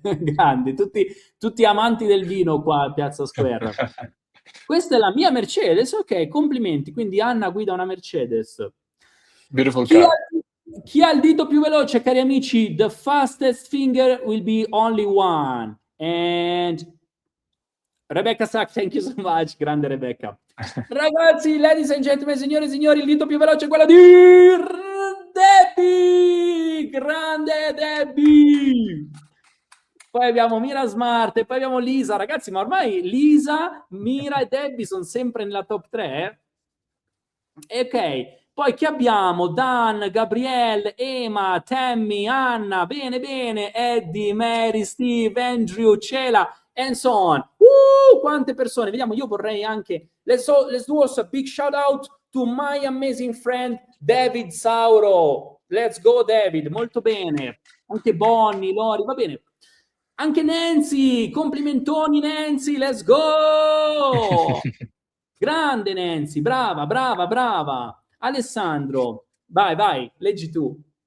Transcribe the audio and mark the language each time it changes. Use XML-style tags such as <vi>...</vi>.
<it>Grandi, tutti amanti del vino qua a Piazza Square. Questa è la mia Mercedes, ok, complimenti. Quindi Anna guida una Mercedes.</it> <en>Beautiful</en> <it>Chi</it> <en>car.</en> <it>ha il dito più veloce, cari amici?</it> <en>The fastest finger will be only one. And Rebecca Sack, thank you so much. Grande Rebecca.</en> <it>Ragazzi,</it> <en>ladies and gentlemen,</en> <it>signore e signori, il dito più veloce è quello di Debbie. grande Debbie! Poi abbiamo Mira Smart e poi abbiamo Lisa. Ragazzi, ma ormai Lisa, Mira e Debbie sono sempre nella top 3? Ok, poi chi abbiamo? Dan, Gabriele, Ema, Tammy, Anna, bene, Eddie, Mary, Steve, Andrew, Cela,</it> <en>and so on.</en> <it>Quante persone! Vediamo, io vorrei anche...</it> <en>Let's do also a big shout out to my amazing friend David Sauro. Let's go</en> <it>David, molto bene. Anche Bonnie, Lori, va bene. Anche Nancy, complimentoni Nancy,</it> <en>let's go!</en> <it>Grande Nancy, brava. Alessandro, vai, leggi tu.</it>